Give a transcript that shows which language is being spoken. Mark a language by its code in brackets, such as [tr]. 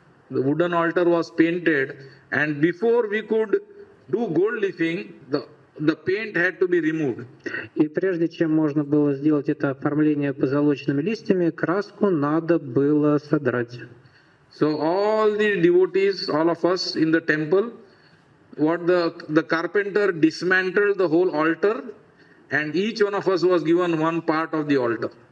[en] The wooden altar was painted, and before we could do gold leafing, the paint had to be removed. [ru] И прежде чем можно было сделать это оформление позолоченными листьями, краску надо было содрать. [en] So all the devotees, all of us in the temple, the carpenter dismantled the whole altar, and each one of us was given one part of the altar.